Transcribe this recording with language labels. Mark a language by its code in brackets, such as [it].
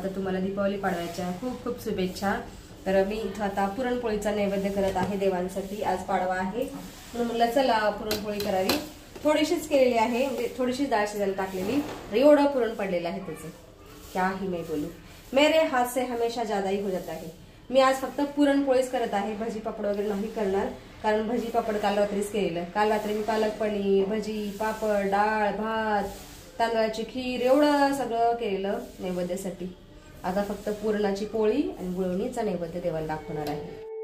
[mr] तर तुम्हाला दीपावली पाडव्याच्या खूप खूप शुभेच्छा. तर मी इथं आता पुरणपोळीचा नैवेद्य करत आहे देवांसाठी. आज पाडवा आहे म्हणून म्हटलं चला पुरणपोळी करावी. थोडीशीच केलेली आहे, म्हणजे थोडीशी डाळ शिजायला टाकलेली. एवढं पुरण पडलेलं आहे त्याचं, [hi] क्या ही मैं बोलू. मेरे हाथ से हमेशा ज्यादा ही हो जाता है. [mr] मी आज फक्त पुरणपोळीच करत आहे, भजी पापड वगैरे नाही करणार. कारण भजी पापड काल रात्रीच केलेलं. काल रात्री मी पालक पनीर, भजी पापड, डाळ भात, तांदळाची खीर एवढं सगळं केलेलं नैवेद्यासाठी. आता फक्त पुरणाची पोळी आणि गुळवणीचा नैवेद्य देवाला दाखवणार आहे.